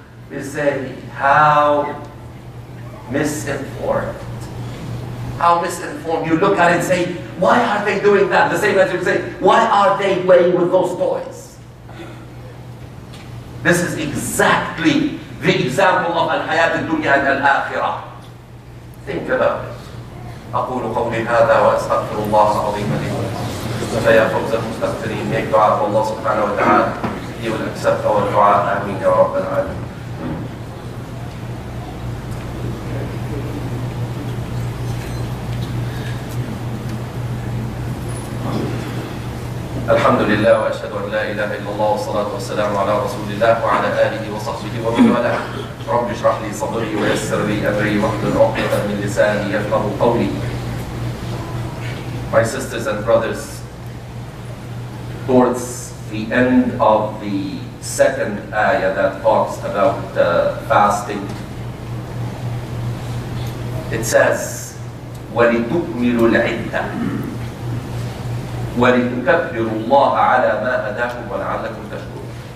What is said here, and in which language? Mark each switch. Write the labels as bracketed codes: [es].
[en] We say, how misinformed. How misinformed. You look at it and say, why are they doing that? The same as you say, why are they playing with those toys? This is exactly the example of al-hayat al-dunya and al-akhirah. Think about it. [ar] أقول قولي هذا وأستغفر الله العظيم لي ولكم. فيا فوز المستغفرين [en] make [ar] دعاء [en] for [ar] Allah subhanahu wa ta'ala. [en] He will accept our dua. Ameen ya Rabbal Alamin. [ar] الحمد لله وأشهد أن لا إله إلا الله والصلاة والسلام على رسول الله وعلى آله وصحبه ومن والاه. رب اشرح لي صدري ويسر لي أمري واحلل عقدة من لساني يفقهوا قولي. [en] My sisters and brothers, towards the end of the second ayah that talks about fasting, it says, [ar] وَلِتُكْمِلُوا الْعِدَّةَ وَلِتُكَبِّرُوا اللَّهَ عَلَى مَا هَدَاكُمْ وَلَعَلَّكُمْ تَشْكُرُونَ.